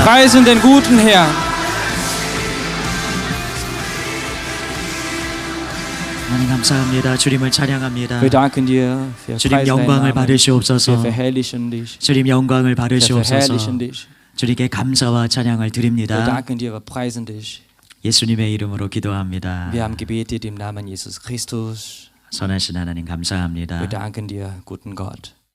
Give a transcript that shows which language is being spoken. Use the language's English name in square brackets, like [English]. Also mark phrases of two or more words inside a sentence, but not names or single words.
[German] Preisen den guten Herrn. [Korean] 하나님 감사합니다. 주님을 찬양합니다. [German] Wir danken dir. Wir [Korean] 주님 [German] preisen deinen [Korean] 영광을 [German] Namen. [Korean] 받으시옵소서. [German] Wir verherrlichen dich. [Korean] 주님 영광을 [German] Wir [Korean] 받으시옵소서. [German] verherrlichen dich. [Korean] 주님께 감사와 찬양을 [German] Wir [Korean] 드립니다. [German] danken dir, wir preisen dich. [Korean] 예수님의 이름으로 기도합니다. [German] Wir haben gebetet im Namen Jesus Christus. [Korean] 선하신 하나님 감사합니다. [German] Wir danken dir, guten Gott.